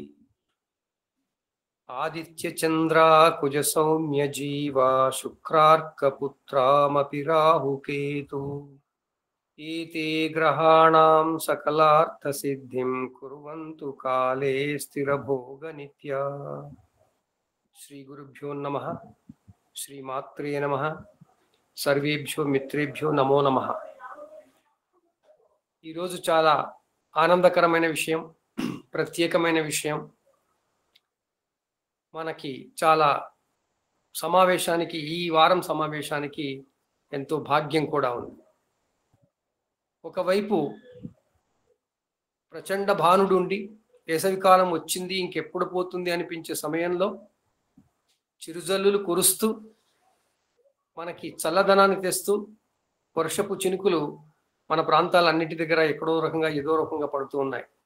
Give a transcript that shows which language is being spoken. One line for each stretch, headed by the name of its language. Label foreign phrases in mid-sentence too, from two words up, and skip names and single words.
Sanskrit: आदित्य चंद्रा कुज सौम्य जीवा शुक्रार्कपुत्रामपि राहुकेतु एते ग्रहाणां सकलार्थसिद्धिं कुर्वन्तु काले स्थिरभोगनित्या। श्री गुरुभ्यो नमः। श्रीमात्रे नमः। सर्वेभ्यो मित्रेभ्यो नमो नमः।
Telugu: ఈ రోజు చాలా ఆనందకరమైన విషయం, ప్రత్యేకమైన విషయం. మనకి చాలా సమావేశానికి, ఈ వారం సమావేశానికి ఎంతో భాగ్యం కూడా ఉంది. ఒకవైపు ప్రచండ భానుడు ఉండి వేసవికాలం వచ్చింది ఇంకెప్పుడు పోతుంది అనిపించే సమయంలో చిరుజల్లులు కురుస్తూ మనకి చల్లదనాన్ని తెస్తూ వర్షపు చినుకులు మన ప్రాంతాలన్నిటి దగ్గర ఎక్కడో రకంగా ఏదో రకంగా పడుతూ ఉన్నాయి.